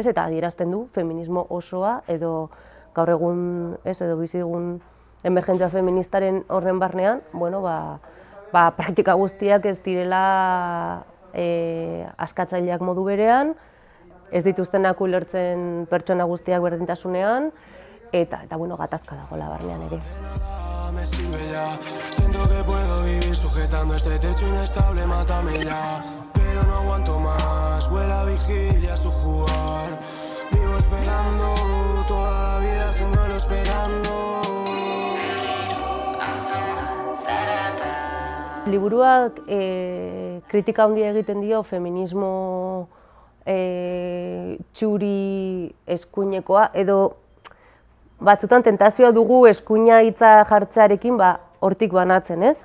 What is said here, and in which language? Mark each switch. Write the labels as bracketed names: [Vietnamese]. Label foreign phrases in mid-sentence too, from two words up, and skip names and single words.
[Basque] Eta adierazten du feminismo osoa edo gaur egun, edo bizi dugun emergentzia feministaren horren barnean, praktika guztiak ez direla askatzaileak modu berean, ez dituztenak ulertzen pertsona guztiak berdintasunean, eta gatazka dagoela barnean ere. [Spanish] Siento que puedo vivir sujetando este techo inestable, mátame ya. Pero no aguanto más, huele a vigilia su jugar. Vivo esperando, toda la vida sin duelo esperando. [Basque] Liburuak kritika handia egiten dio feminismo txuri eskuinekoa, edo batzutan tentazioa dugu eskuina hitza jartzearekin hortik banatzen, ez?